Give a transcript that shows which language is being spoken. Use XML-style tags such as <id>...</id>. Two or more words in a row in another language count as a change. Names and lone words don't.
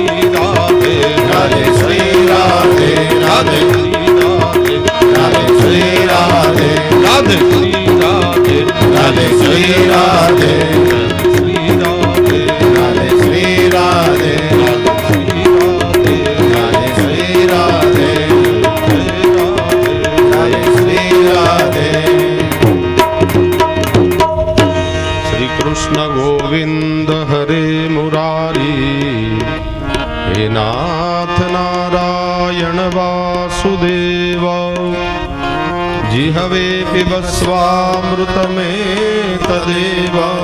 <hi>श्री राधे राधे राधे श्री राधे राधे श्री राधे राधे श्री राधे राधे श्री राधे राधे श्री राधे</hi> <sa>श्री कृष्ण गोविंद हरे मुरारी हे नाथ नारायण वासुदेव जिहवे पिबस्वामृतमे तदेव</sa>